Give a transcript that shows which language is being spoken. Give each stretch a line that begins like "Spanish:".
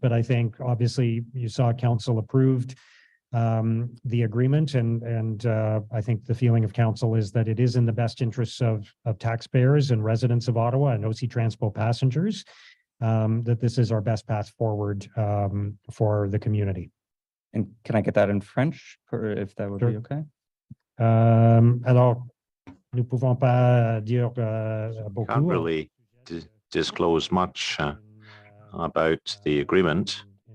English: But I think obviously you saw council approved the agreement, and I think the feeling of council is that it is in the best interests of taxpayers and residents of Ottawa and OC Transpo passengers, that this is our best path forward for the community. And can I get that in French, if that would Sure. be okay?
French: Alors, nous pouvons pas dire beaucoup.
English: Can't really disclose much about the agreement.